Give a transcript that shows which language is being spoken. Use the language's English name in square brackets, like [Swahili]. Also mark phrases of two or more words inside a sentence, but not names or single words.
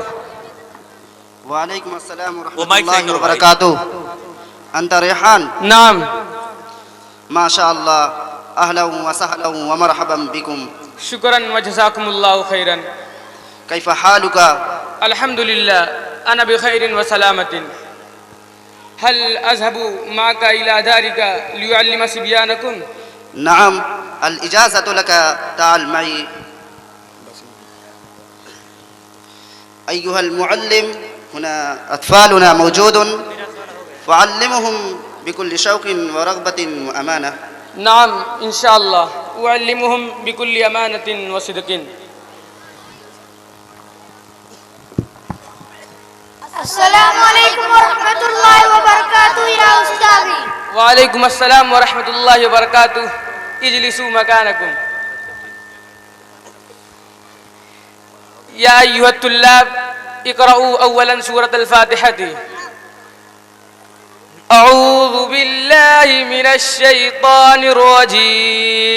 [Arabic] وعليكم السلام ورحمة الله وبركاته. أنت ريحان? नाम। माशाअल्लाह, أهلا وسهلا ومرحبا بكم. شكرا وجزاكم الله خيرا. كيف حالك? الحمد لله، أنا بخير وسلامة. هل أذهب معك إلى دارك لأعلم صبيانكم? نعم، الإجازة لك، تعال معي. أيها المعلم، هنا أطفالنا موجودون، فعلمهم بكل شوق ورغبة وأمانة. نعم إن شاء الله, أعلمهم بكل أمانة وصدق. السلام عليكم ورحمة الله وبركاته يا أستاذي. وعليكم السلام ورحمة الله وبركاته. اجلسوا مكانكم. يا أيها الطلاب، اقرؤوا أولا سورة الفاتحة. أعوذ بالله من الشيطان الرجيم.